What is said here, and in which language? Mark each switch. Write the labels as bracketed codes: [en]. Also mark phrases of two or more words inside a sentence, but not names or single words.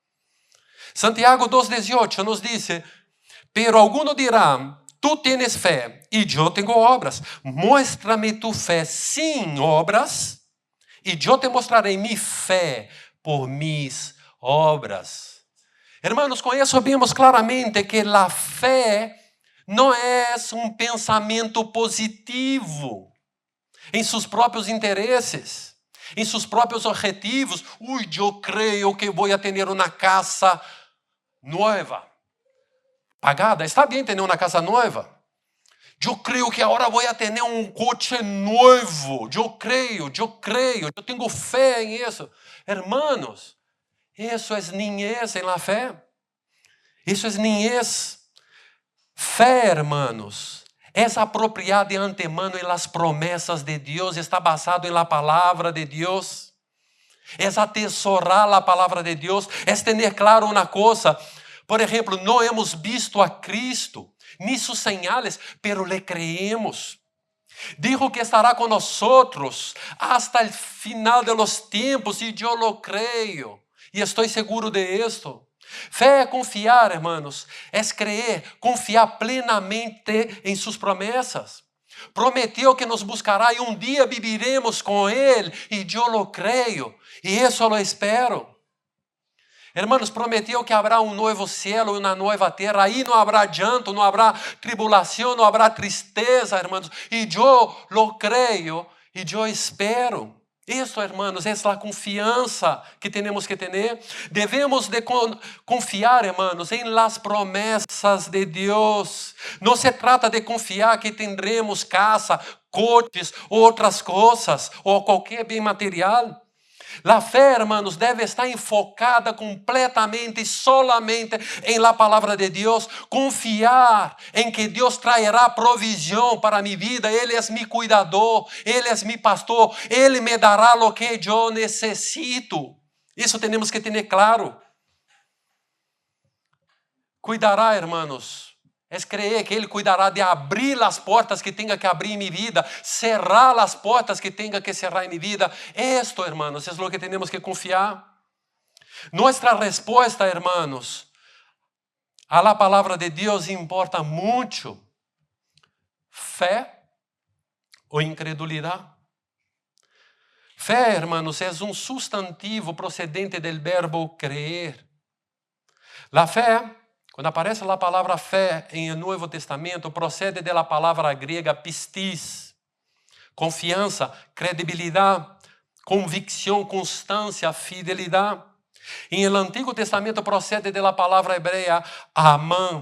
[es] Santiago 2,18 nos dice, pero alguno dirá, tú tienes fe y yo tengo obras. Muéstrame tu fe sin obras y yo te mostraré mi fe por mis obras. Hermanos, [pt] com isso vimos claramente que a fé não é um pensamento positivo em seus próprios interesses, em seus próprios objetivos. Eu creio que vou ter uma casa nova, pagada. Está bem ter uma casa nova. Eu creio que agora vou ter coche novo. Eu creio, eu tenho fé em isso. Hermanos, isso é niñez em la fé. Isso é niñez. Fé, hermanos, é apropriada de antemano em las promessas de Deus, está basado em la palavra de Deus. É atesorar a palavra de Deus, é ter claro uma coisa. [es] Por exemplo, não hemos visto a Cristo, ni sus señales, pero le creemos. Dijo que estará con nosotros hasta el final de los tiempos y yo lo creo. [pt] E estou seguro de esto. Fé é confiar, hermanos, é creer, confiar plenamente em suas promessas. Prometeu que nos buscará e um dia viviremos com Ele, e eu lo creio, e isso lo espero. Hermanos, prometeu que haverá um novo céu e uma nova terra, aí não haverá llanto, não haverá tribulação, não haverá tristeza, hermanos, e eu lo creio, e eu espero. Isso, hermanos, é a confiança que temos que ter. Devemos de confiar, hermanos, em las promessas de Deus. Não se trata de confiar que teremos casa, coches, outras coisas, ou qualquer bem material. A fé, hermanos, deve estar enfocada completamente e solamente em la palavra de Deus. Confiar em que Deus trairá provisão para minha vida. Ele é meu cuidador, Ele é meu pastor. Ele me dará o que eu necessito. Isso temos que ter claro. Cuidará, hermanos. É creer que Ele cuidará de abrir as portas que tenha que abrir em minha vida, cerrar as portas que tenha que cerrar em minha vida. [es] Esto, hermanos, [pt] é o que temos que confiar. Nossa resposta, hermanos, a la palavra de Deus importa muito. Fé ou incredulidade? Fé, hermanos, é um substantivo procedente do verbo creer. La fé, quando aparece a palavra fé em o Novo Testamento, procede da palavra grega pistis. Confiança, credibilidade, convicção, constância, fidelidade. Em el Antigo Testamento procede da palavra hebreia amã.